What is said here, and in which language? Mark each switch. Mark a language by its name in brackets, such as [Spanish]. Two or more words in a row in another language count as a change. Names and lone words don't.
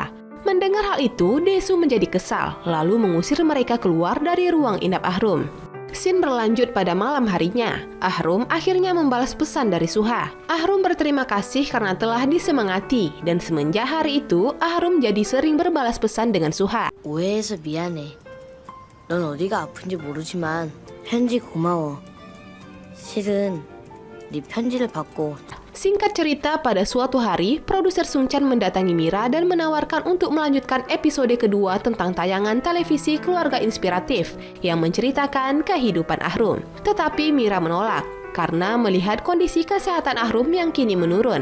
[Indonesian] Mendengar hal itu, Desu menjadi kesal, lalu mengusir mereka keluar dari ruang inap Ahrum. Scene berlanjut pada malam harinya. Ahrum akhirnya membalas pesan dari Suha. Ahrum berterima kasih karena telah disemangati, dan semenjak hari itu, Ahrum jadi sering berbalas pesan dengan Suha. [Korean] 오해해서 미안해. 넌 어디가 아픈지 모르지만 편지 고마워. 실은 네 편지를 받고 [Indonesian] Singkat cerita, pada suatu hari, produser Sungchan mendatangi Mira dan menawarkan untuk melanjutkan episode kedua tentang tayangan televisi keluarga inspiratif yang menceritakan kehidupan Ahrum. Tetapi Mira menolak karena melihat kondisi kesehatan Ahrum yang kini menurun.